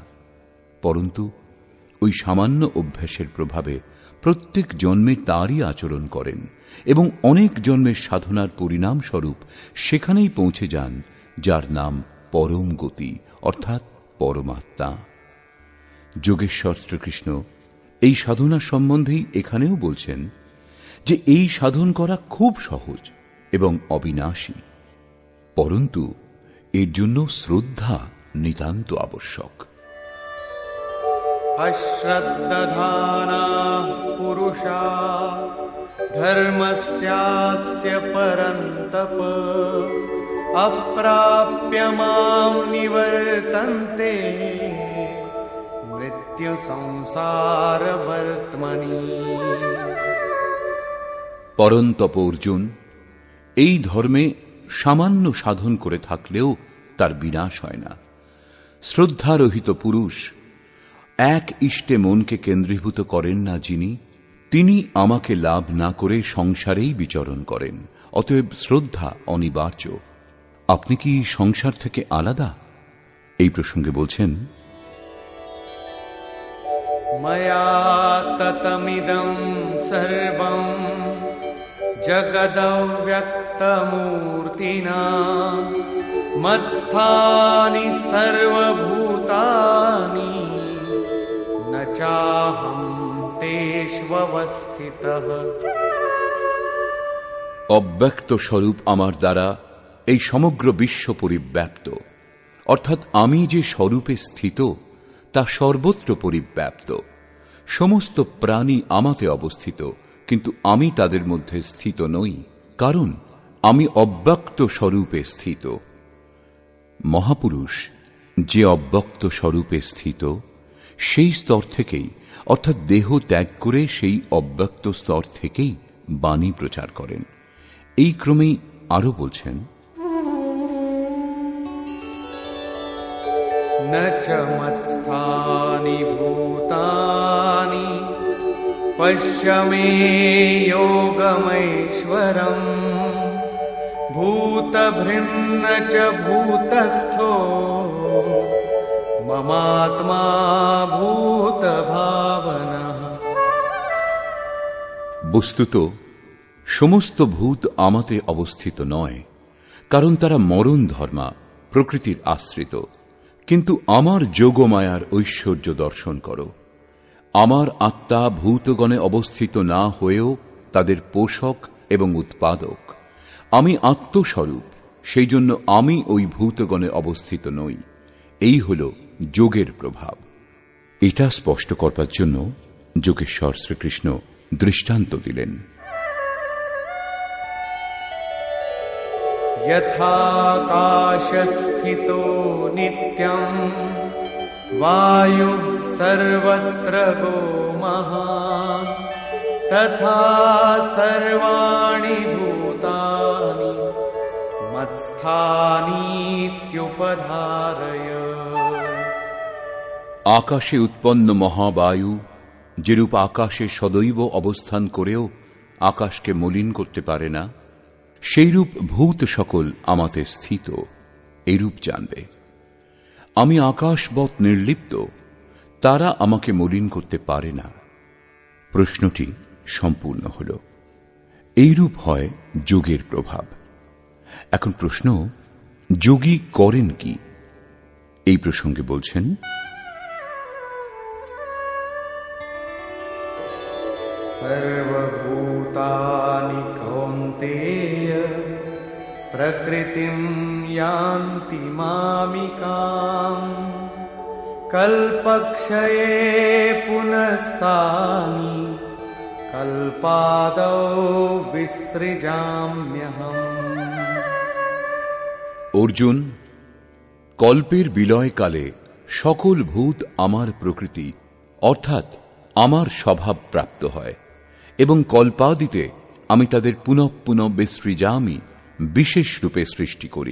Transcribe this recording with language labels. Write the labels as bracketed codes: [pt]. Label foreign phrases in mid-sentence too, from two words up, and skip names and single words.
[bn] পরন্তু ওই সামান্য অভ্যাসের প্রভাবে প্রত্যেক জন্মে তারই আচরণ করেন এবং অনেক জন্মের সাধনার পরিণামস্বরূপ সেখানেই পৌঁছে যান যার নাম পরম গতি, অর্থাৎ পরমাত্মা। যোগেশ্বর শ্রীকৃষ্ণ এই সাধনা সম্বন্ধেই এখানেও বলছেন যে এই সাধন করা খুব সহজ এবং অবিনাশী, পরন্তু এর জন্য শ্রদ্ধা নিতান্ত আবশ্যক। [sa] अश्रद्धधानाः पुरुषा धर्मस्यास्य परन्तप अप्राप्य मां निवर्तन्ते मृत्यु संसारवर्त्मनि। [bn] পরন্তপ অর্জুন, এই ধর্মে সামান্য সাধন করে থাকলেও তার বিনাশ হয় না। শ্রদ্ধারহিত পুরুষ এক ইষ্টে মনকে কেন্দ্রীভূত করেন না যিনি, তিনি আমাকে লাভ না করে সংসারেই বিচরণ করেন। অতএব শ্রদ্ধা অনিবার্য। আপনি কি সংসার থেকে আলাদা? এই প্রসঙ্গে বলছেন, [sa] मया ततमिदं सर्वं जगदव्यक्तमूर्तिना मत्स्थानि सर्वभूतानि न चाहं तेष्वस्थितः। [bn] অব্যক্ত স্বরূপ আমার দ্বারা এই সমগ্র বিশ্ব পরিব্যাপ্ত, অর্থাৎ আমি যে স্বরূপে স্থিত তা সর্বত্র পরিব্যাপ্ত। সমস্ত প্রাণী আমাতে অবস্থিত, কিন্তু আমি তাদের মধ্যে স্থিত নই, কারণ আমি অব্যক্ত স্বরূপে স্থিত। মহাপুরুষ যে অব্যক্ত স্বরূপে স্থিত, সেই স্তর থেকেই, অর্থাৎ দেহ ত্যাগ করে সেই অব্যক্ত স্তর থেকেই বাণী প্রচার করেন। এই ক্রমেই আরো বলছেন, [sa] न च मत्स्थानि भूतानि पश्य मे योगमैश्वरम् भूतभृन्न च भूतस्थो ममात्मा भूतभावनः। [bn] বস্তুত সমস্ত ভূত আমাতে অবস্থিত নয়, কারণ তারা মরণ ধর্মা, প্রকৃতির আশ্রিত। কিন্তু আমার যোগমায়ার ঐশ্বর্য দর্শন করো। আমার আত্মা ভূতগণে অবস্থিত না হয়েও তাদের পোষক এবং উৎপাদক। আমি আত্মস্বরূপ, সেই জন্য আমি ওই ভূতগণে অবস্থিত নই। এই হল যোগের প্রভাব। এটা স্পষ্ট করবার জন্য যোগেশ্বর শ্রীকৃষ্ণ দৃষ্টান্ত দিলেন। [sa] यथाकाशस्थितो नित्यं वायुः सर्वत्र गोमहान् तथा सर्वाणि भूतानि मत्स्थानीत्युपधारय। [bn] আকাশে উৎপন্ন মহাবায়ু যেরূপ আকাশে সদৈব অবস্থান করেও আকাশকে মলিন করতে পারে না, সেইরূপ ভূত সকল আমাতে স্থিত, এইরূপ জানবে। আমি আকাশবৎ নির্লিপ্ত, তারা আমাকে মলিন করতে পারে না। প্রশ্নটি সম্পূর্ণ হল। এইরূপ হয় যোগের প্রভাব। এখন প্রশ্ন, যোগী করেন কি? এই প্রসঙ্গে বলছেন, [sa] सर्वभूतानि कौन्तेय प्रकृतिं यान्ति मामिकाम् कल्पक्षये पुनस्तानि कल्पादौ विसृजाम्यहम्। [bn] অর্জুন, কল্পের বিলয়কালে সকল ভূত আমার প্রকৃতি অর্থাৎ আমার স্বভাব প্রাপ্ত হয় এবং কল্পাদিতে আমি তাদের পুনঃ পুনঃ বিসৃজামি বিশেষ রূপে সৃষ্টি করি।